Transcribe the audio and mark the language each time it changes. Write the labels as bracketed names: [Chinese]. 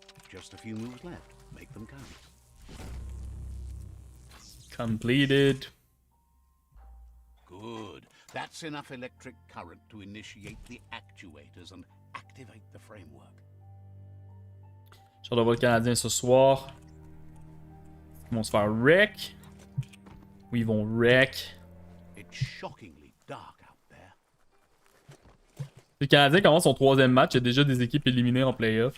[English] Just a few moves left. Make them count. Completed. Good. That's enough electric current to initiate the actuators and activate the framework. [French] J'ai hâte de voir le Canadien ce soir. Ils vont se faire wreck. Oui, ils vont wreck. [English] It's shockingly dark out there. [French] Le Canadien commence son 3e match. Il y a déjà des équipes éliminées en playoff.